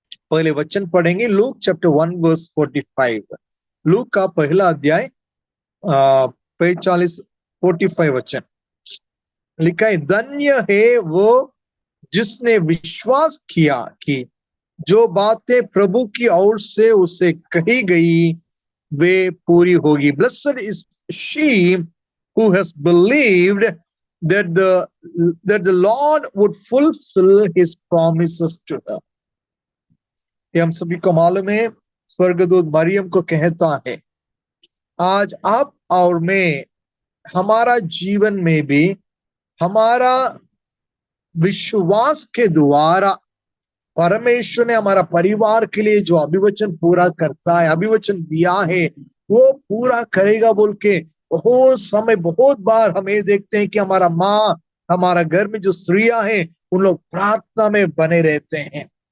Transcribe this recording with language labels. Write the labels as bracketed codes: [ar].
[hi] पहले वचन पढ़ेंगे लूक चैप्टर 1 वर्स 45। लूक का पहला अध्याय 45 वचन लिखा है, धन्य है वो जिसने विश्वास किया कि जो बातें प्रभु की ओर से उसे कही गई वे पूरी होगी। [en] Blessed is she who has believed that the Lord would fulfill his promises to her। [hi] ये हम सभी को मालूम है, स्वर्गदूत मरियम को कहता है, आज आप और मैं, हमारा जीवन में भी हमारा विश्वास के द्वारा परमेश्वर ने हमारा परिवार के लिए जो अभिवचन पूरा करता है, अभिवचन दिया है, वो पूरा करेगा बोल के बहुत समय, बहुत बार हम ये देखते हैं कि हमारा माँ, हमारा घर में जो स्त्रियां हैं, उन लोग प्रार्थना में बने रहते हैं।